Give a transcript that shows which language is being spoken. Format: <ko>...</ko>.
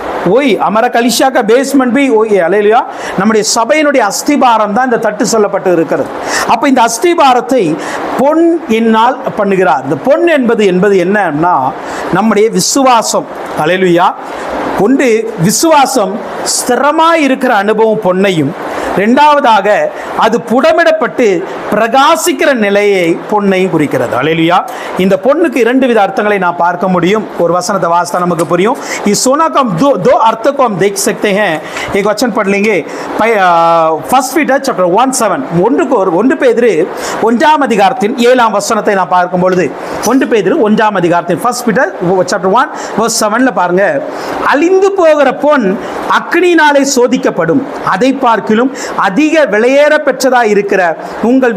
<hi>वही हमारा कलिसिया का बेसमेंट भी वही है. हालेलुया.</hi> <ta>நம்முடைய சபையினுடைய அஸ்திபாரம் தான் இந்த தட்டு சொல்லப்பட்டு இருக்கிறது. அப்ப இந்த அஸ்திபாரத்தை பொன் என்னால் பண்ணுகிறார். இந்த பொன் என்பது என்னன்னா நம்முடைய விசுவாசம். ஹல்லேலூயா. ஒன்று, விசுவாசம் ஸ்திரமாய் இருக்கிற அனுபவம் பொன்னையும், இரண்டாவதாக அது புடமிடப்பட்டு பிரகாசிக்கிற நிலையை பொன்னையும் குறிக்கிறது. ஹல்லேலூயா. இந்த பொன்னுக்கு 2 வித அர்த்தங்களை நான் பார்க்க முடியும். ஒரு வசனத்தை வாசித்தா நமக்கு புரியும்.</ta> <hi>इस सोना का हम दो अर्थों को हम देख सकते हैं. एक वचन पढ़ लेंगे. 1 Peter chapter 1:7.</hi> <ta>1 பேதுரு 1ஆம் அதிகாரத்தின் 7ஆம் வசனத்தை நான் பார்க்கும் பொழுது, 1 பேதுரு 1ஆம் அதிகாரத்தின் 1 Peter chapter 1 verse 7ல பாருங்க, அழிந்து போகிற பொன் அக்னியினாலே சோதிக்கப்படும், அதை பார்க்கிலும் அதிக விலையேற பெற்றதா இருக்கிற உங்கள்</ta>